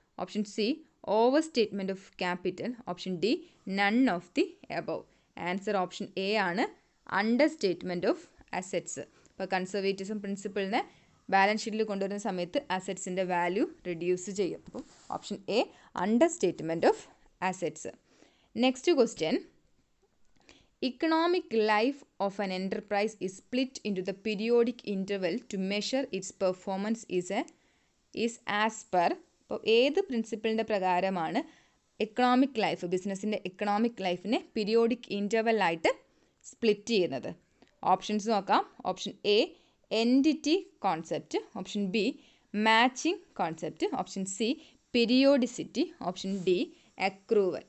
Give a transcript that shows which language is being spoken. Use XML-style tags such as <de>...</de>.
<en>Option C overstatement of capital, option D none of the above. Answer option A ആണ്, understatement of assets.</en> <ml>ഇപ്പോൾ conservatism പ്രിൻസിപ്പിളിനെ balance ഷീറ്റിൽ കൊണ്ടുവരുന്ന സമയത്ത് അസറ്റ്സിൻ്റെ value reduce ചെയ്യും.</ml> <en>അപ്പോൾ option A understatement of assets. Next question, economic life of an enterprise is split into the periodic interval to measure its performance is as per.</en> <ml>അപ്പോൾ ഏത് പ്രിൻസിപ്പിളിൻ്റെ പ്രകാരമാണ് economic life, ബിസിനസ്സിൻ്റെ economic ലൈഫിനെ periodic ഇൻ്റർവെല്ലായിട്ട് split ചെയ്യുന്നത്? Options നോക്കാം.</ml> <en>Option A entity concept, option B matching concept, option C periodicity, option D accrual.</en>